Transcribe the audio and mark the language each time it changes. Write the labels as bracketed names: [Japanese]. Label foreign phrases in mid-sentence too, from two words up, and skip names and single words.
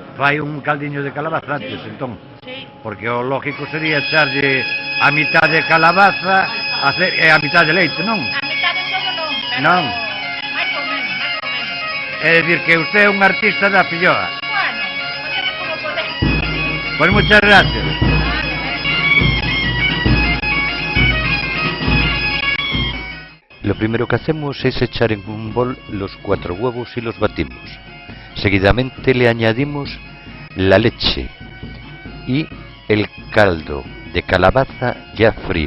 [Galician] Fai un caldiño de calabaza antes, Sí. entón. Sí. Porque o lógico sería echarlle a mitad de calabaza e a mitad de leite, non? A mitad de todo non, pero Non. máis ou menos, máis ou menos. É dicir que usted é un artista da filloa. Bueno, facemos como podemos. Pois muchas gracias. [Spanish] Lo primero que hacemos es echar en un bol los 4 huevos y los batimos. Seguidamente le añadimos la leche y el caldo de calabaza ya frío.